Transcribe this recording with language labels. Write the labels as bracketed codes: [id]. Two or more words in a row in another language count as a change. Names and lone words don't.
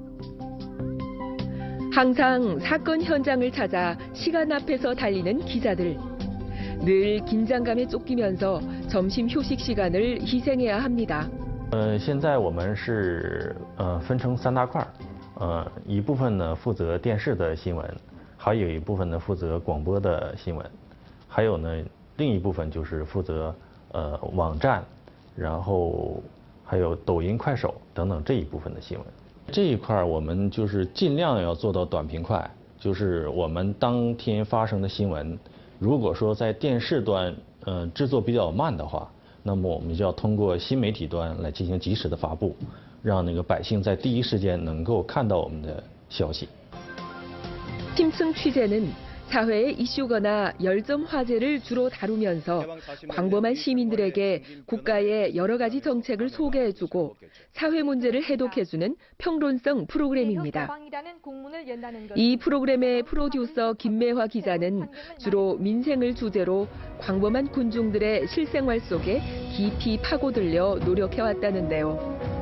[ko] 항상 사건 현장을 찾아 시간 앞에서 달리는 기자들. 늘 긴장감에 쫓기면서 점심 휴식 시간을 희생해야 합니다. [zh] 现在我们是分成3大块，一部分呢负责电视的新闻，还有一部分呢负责广播的新闻，还有呢另一部分就是负责网站，然后还有抖音、快手等等这一部分的新闻。这一块我们就是尽量要做到短平快，就是我们当天发生的新闻，如果说在电视端制作比较慢的话，那么我们就要通过新媒体端来进行及时的发布，让那个百姓在第一时间能够看到我们的消息。 [ko] 팀층 취재는 사회의 이슈거나 열점 화제를 주로 다루면서 광범한 시민들에게 국가의 여러 가지 정책을 소개해주고 사회 문제를 해독해주는 평론성 프로그램입니다. 이 프로그램의 프로듀서 김매화 기자는 주로 민생을 주제로 광범한 군중들의 실생활 속에 깊이 파고들려 노력해왔다는데요.